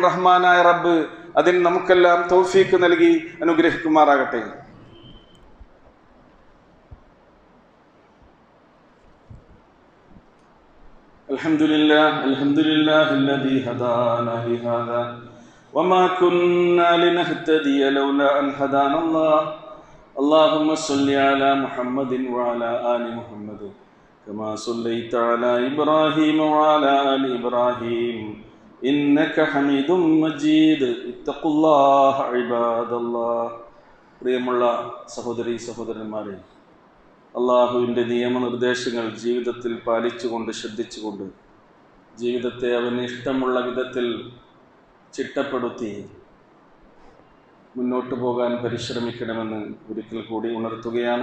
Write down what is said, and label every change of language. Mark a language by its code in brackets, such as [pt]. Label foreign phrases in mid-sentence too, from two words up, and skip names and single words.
[ml] റഹ്മാനായ റബ്ബ് അതിന് നമുക്കെല്ലാം തൗഫീക്ക് നൽകി അനുഗ്രഹിക്കുമാറാകട്ടെ. [ar] الحمد لله الحمد لله الذي هدانا لهذا وما كنا لنهتدي لولا أن هدانا الله. اللهم صل على محمد وعلى آل محمد كما صليت على إبراهيم وعلى آل إبراهيم إنك حميد مجيد. اتقوا الله عباد الله. [ml] പ്രിയമുള്ള സഹോദരീ സഹോദരന്മാരെ, അള്ളാഹുവിൻ്റെ നിയമനിർദ്ദേശങ്ങൾ ജീവിതത്തിൽ പാലിച്ചുകൊണ്ട് ശ്രദ്ധിച്ചുകൊണ്ട് ജീവിതത്തെ അവന് ഇഷ്ടമുള്ള വിധത്തിൽ ചിട്ടപ്പെടുത്തി മുന്നോട്ട് പോകാൻ പരിശ്രമിക്കണമെന്ന് ഒരിക്കൽ കൂടി ഉണർത്തുകയാണ്.